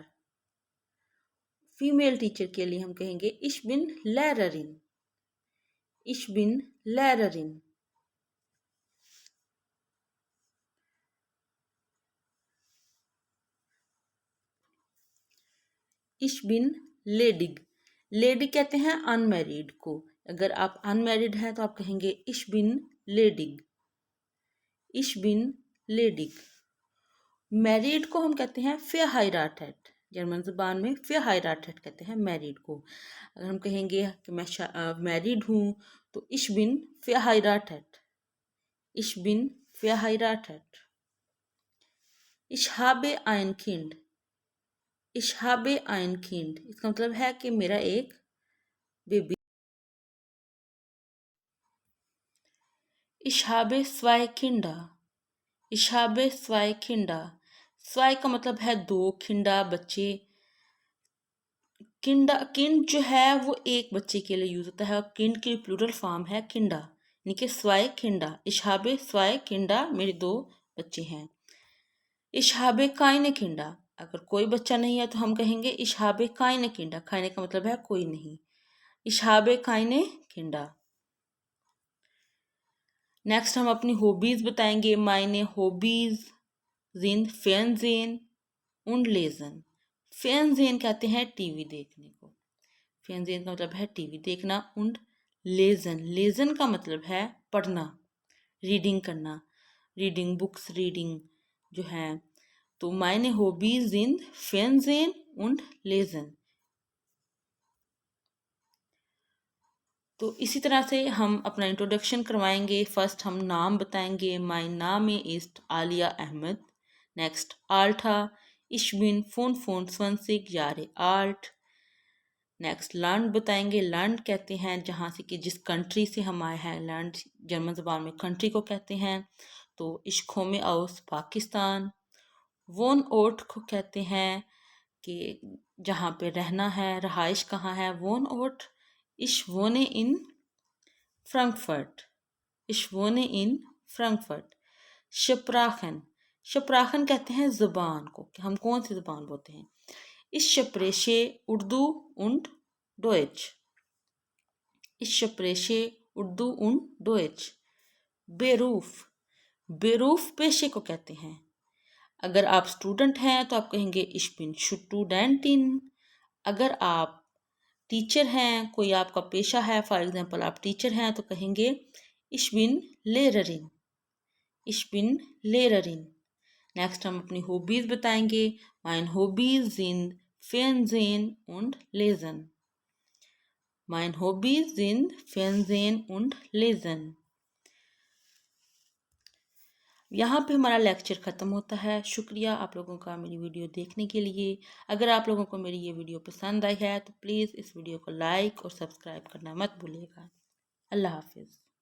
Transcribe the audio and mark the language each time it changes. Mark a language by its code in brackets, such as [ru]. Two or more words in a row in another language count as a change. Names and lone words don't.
[en] female teacher [ur] کے لیے ہم کہیں گے [de] ich bin Lehrerin. ich bin Lehrerin. ich bin ledig. [ur] لیڈی کہتے ہیں انمیریڈ کو. اگر آپ انمیریڈ ہیں تو آپ کہیں گے [de] ich bin ledig. ich bin ledig. [ur] میریڈ کو ہم کہتے ہیں verheiratet. جرمن زبان میں verheiratet کہتے ہیں میریڈ کو. اگر ہم کہیں گے کہ میں میریڈ ہوں تو [de] ich bin verheiratet. ich bin verheiratet. ich habe ein Kind. ich habe ein Kind. [ur] اس کا مطلب ہے کہ میرا ایک بیبی. [de] ich habe zwei Kinder. ich habe zwei Kinder. [ur] zwei کا مطلب ہے دو، کھنڈا بچے. کنڈ جو ہے وہ ایک بچے کے لیے یوز ہوتا ہے اور کنڈ کی [en] plural form [ur] ہے کنڈا، یعنی کہ سوائے کنڈا. [de] ich habe zwei Kinder. [ur] میرے دو بچے ہیں. [de] ich habe keine Kinder. [ur] اگر کوئی بچہ نہیں ہے تو ہم کہیں گے [de] ich habe keine Kinder. [ur] keine کا مطلب ہے کوئی نہیں. [de] ich habe keine Kinder. [ur] نیکسٹ ہم اپنی ہابیز بتائیں گے. [de] meine Hobbys sind Fernsehen und Lesen. [ur] Fernsehen کہتے ہیں ٹی وی دیکھنے کو. Fernsehen کا مطلب ہے ٹی وی دیکھنا. [de] und Lesen. Lesen [ur] کا مطلب ہے پڑھنا، ریڈنگ کرنا، [en] reading books reading [ur] جو ہے. [de] تو meine Hobbys sind Fernsehen und Lesen. [ur] تو اسی طرح سے ہم اپنا انٹروڈکشن کروائیں گے. فرسٹ ہم نام بتائیں گے. [de] mein Name ist Alia Ahmed. نیکسٹ Alter. ich bin 25 Jahre alt. [ur] نیکسٹ لینڈ بتائیں گے. لینڈ کہتے ہیں جہاں سے کہ جس کنٹری سے ہم آئے ہیں. لینڈ جرمن زبان میں کنٹری کو کہتے ہیں. تو [de] ich komme aus [ur] پاکستان. Wohnort کو کہتے ہیں کہ جہاں پہ رہنا ہے، رہائش کہاں ہے. [de] Wohnort. ich wohne in Frankfurt. ich wohne in Frankfurt. Sprachen. [ur] Sprachen کہتے ہیں زبان کو، کہ ہم کون سی زبان بولتے ہیں. [de] ich spreche Urdu und Deutsch. ich spreche Urdu und Deutsch. [ur] Beruf. Beruf پیشے کو کہتے ہیں. اگر آپ اسٹوڈنٹ ہیں تو آپ کہیں گے [de] ich bin Studentin. [ur] اگر آپ ٹیچر ہیں، کوئی آپ کا پیشہ ہے، [en] for example [ur] آپ ٹیچر ہیں تو کہیں گے [de] ich bin Lehrerin. ich bin Lehrerin. [ur] نیکسٹ ہم اپنی ہابیز بتائیں گے. [de] mein Hobbys sind Fernsehen und Lesen. mein Hobbys sind Fernsehen und Lesen. [ur] یہاں پہ ہمارا لیکچر ختم ہوتا ہے. شکریہ آپ لوگوں کا میری ویڈیو دیکھنے کے لیے. اگر آپ لوگوں کو میری یہ ویڈیو پسند آئی ہے تو پلیز اس ویڈیو کو لائک اور سبسکرائب کرنا مت بھولیے گا. اللہ حافظ.